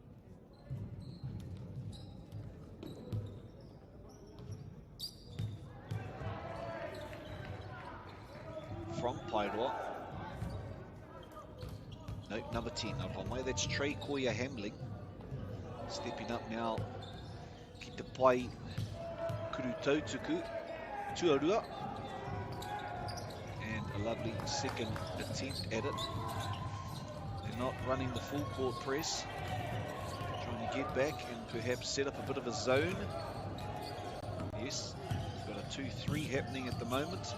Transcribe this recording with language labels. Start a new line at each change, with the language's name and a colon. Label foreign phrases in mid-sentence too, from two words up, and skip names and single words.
English: From Paeroa. No, number 10, that's Trey Koia Hamling. Stepping up now,
Māori: ki te pai Kurutautuku Tuarua.
English: And a lovely second attempt at it. They're not running the full court press. Trying to get back and perhaps set up a bit of a zone. Yes, we've got a 2-3 happening at the moment.